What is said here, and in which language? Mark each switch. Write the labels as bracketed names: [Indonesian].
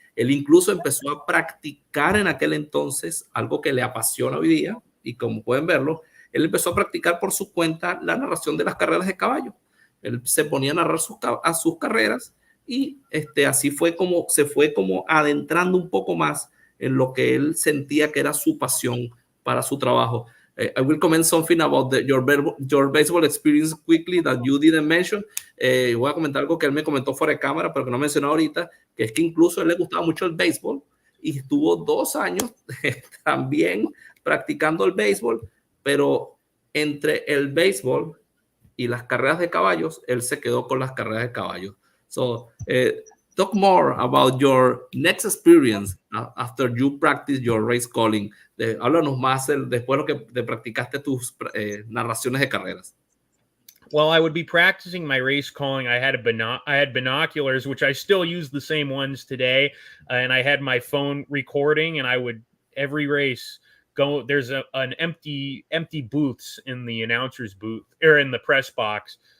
[Spanish] Él incluso empezó a practicar en aquel entonces algo que le apasiona hoy día, y como pueden verlo, él empezó a practicar por su cuenta la narración de las carreras de caballo. Él se ponía a narrar sus carreras, y así se fue como adentrando un poco más en lo que él sentía que era su pasión para su trabajo. [English] I will comment something about your baseball experience quickly that you didn't mention. [Spanish] Voy a comentar algo que él me comentó fuera de cámara, pero que no mencionó ahorita, que es que incluso a él le gustaba mucho el béisbol, y estuvo 2 años también practicando el béisbol, pero entre el béisbol y las carreras de caballos, él se quedó con las carreras de caballos. [English] So, talk more about your next experience after you practice your race calling. [Spanish] Háblanos más después de lo que te practicaste tus narraciones de carreras. [English] Well, I would be practicing my race calling. I had binoculars, which I still use the same ones today, and I had my phone recording, and I would every race go. There's an empty booths in the announcer's booth or in the press box.